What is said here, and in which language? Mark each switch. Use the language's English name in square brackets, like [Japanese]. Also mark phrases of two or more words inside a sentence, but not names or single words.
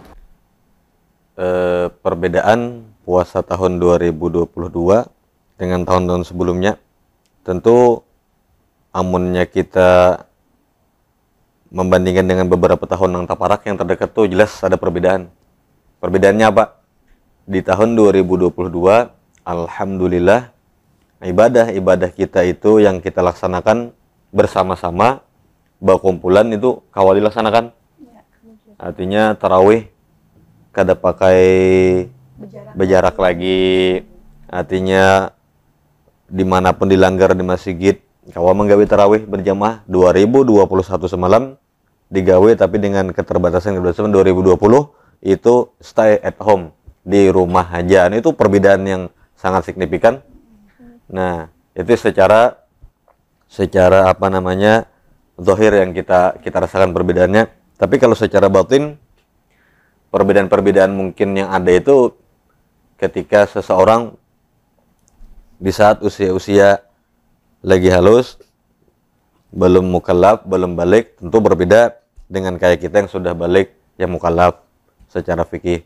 [Indonesian] Perbedaan puasa tahun 2022 dengan tahun-tahun sebelumnya, tentu amunnya kita membandingkan dengan beberapa tahun yang taparak yang terdekat tuh jelas ada perbedaan. Perbedaannya apa? Di tahun 2022, alhamdulillah, ibadah kita itu yang kita laksanakan bersama-sama, berkumpulan itu kawal dilaksanakan. Artinya tarawih kada pakai berjarak lagi, artinya dimanapun dilanggar di masjid kawal menggawe tarawih berjamaah 2021 semalam digawe, tapi dengan keterbatasan 2020 itu [English] stay at home, [Indonesian] di rumah aja. Nah, itu perbedaan yang sangat signifikan. Nah, itu secara apa namanya zahir yang kita rasakan perbedaannya. Tapi kalau secara batin, perbedaan-perbedaan mungkin yang ada itu ketika seseorang di saat usia-usia lagi halus, belum mukallaf, belum balik, tentu berbeda dengan kayak kita yang sudah balik, yang mukallaf secara fikih.